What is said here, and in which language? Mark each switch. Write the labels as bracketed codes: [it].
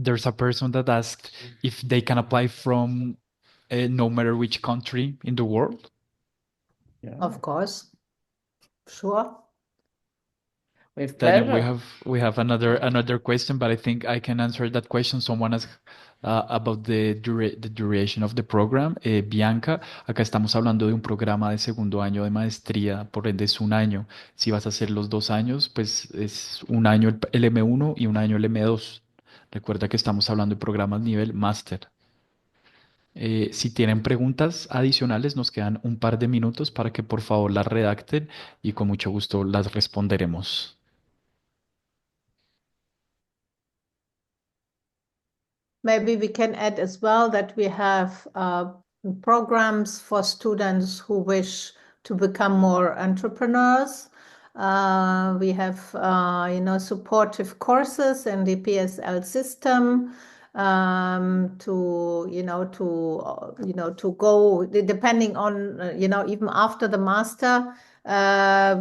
[en] There's a person that asked if they can apply from no matter which country in the world. Of course, sure. With Daniel, pleasure. we have another question, but I think I can answer that question. Someone asked about the duration of the program. [es] Bianca, acá estamos hablando de un programa de segundo año de maestría, por ende es un año. Si vas a hacer los 2 años, pues es un año el M1 y un año el M2. Recuerda que estamos hablando de programas nivel máster. Si tienen preguntas adicionales, nos quedan un par de minutos para que por favor las redacten y con mucho gusto las responderemos. [en] Maybe we can add as well that we have programs for students who wish to become more entrepreneurs. We have, supportive courses in the PSL system to go, depending on, even after the master.